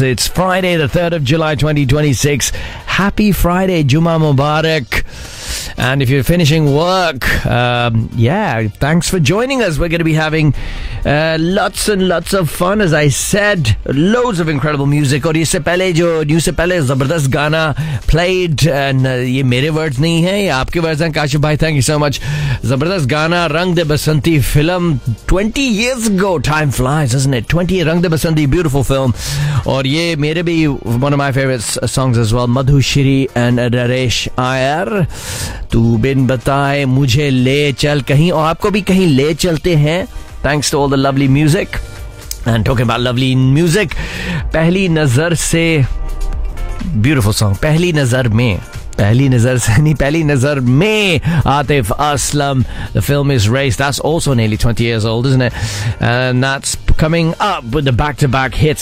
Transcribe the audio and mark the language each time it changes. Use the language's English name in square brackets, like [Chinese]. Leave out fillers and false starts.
[English] It's Friday, the 3rd of July, 2026. Happy Friday, Juma Mubarak. And if you're finishing work, thanks for joining us. We're going to be having lots and lots of fun. As I said, loads of incredible music. And this before, the news before, [Hindi] ज़बरदस्त गाना [English] played. [Hindi] And ये मेरे words नहीं है, आपके words हैं. [English] Kashif bhai, thank you so much. [Hindi] ज़बरदस्त गाना, रंग दे बसंती film. [English] 20 years ago, time flies, isn't it? 20 years, Rang De Basanti, beautiful film. And [Hindi] ye mere bhi [English] one of my favorite songs as well. Madhu Shiri and Naresh Iyer. [Hindi] तू बिन बताए मुझे ले चल कहीं, और आपको भी कहीं ले चलते हैं. [English] Thanks to all the lovely music. And talking about lovely music, Pehli Nazar Se, beautiful song. [Hindi] पहली नज़र में, पहली नज़र से नहीं, पहली नज़र में, Atif Aslam. [English] The film is Race. That's also nearly 20 years old, isn't it? And that's coming up with the back-to-back hits.